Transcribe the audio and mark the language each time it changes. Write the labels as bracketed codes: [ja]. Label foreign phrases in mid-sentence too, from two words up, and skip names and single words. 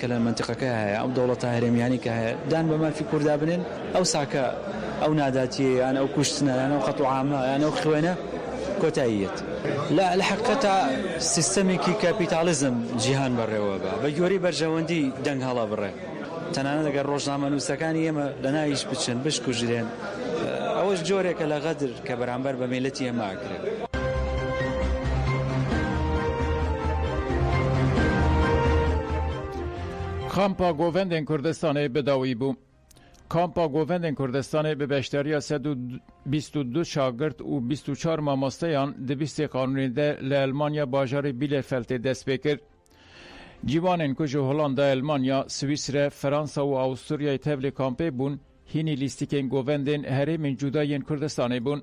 [ckb] لە منتیقەکە هەیە ئەو دەوڵەتە هەرێمیانی کە هەیە دان بە مافی کووردا بنێن ئەو ساکە ئەو ناداتیە یان ئەو کوشتنە یان ئەو قەت و عامە یان ئەو خوێنە کۆتاییەت لە حقیقەتە سیستەمێکی کاپیتالیزم جیهان بەڕێوە بە بە گوێرەی بەرژەوەندی دەنگ هەڵا بڕێ تەنانەت ئەگەر ڕۆژنامەنووسەکانی ئێمە لە ناویش بچن بشکوژرێن ئەوەش جۆرێکە لە غەدر کە بەرامبەر بە میلەتی ئێمە ئاکرێت. [ku] کامپا گۆڤندên Kurdistanê bidawî bû. Kampa Govendên Kurdistanê bi beşdariya 122 şagird û 24 mamosteyan di bîstê qanûnê de li Almanya bajarê Bielefeldê dest pê kir. Cîvanên ku ji Hollanda, Almanya, Swîsre, Fransa û Avusturyayê tevlî kampê bûn, hînî lîstikên govendên herêmên cudayên Kurdistanê bûn.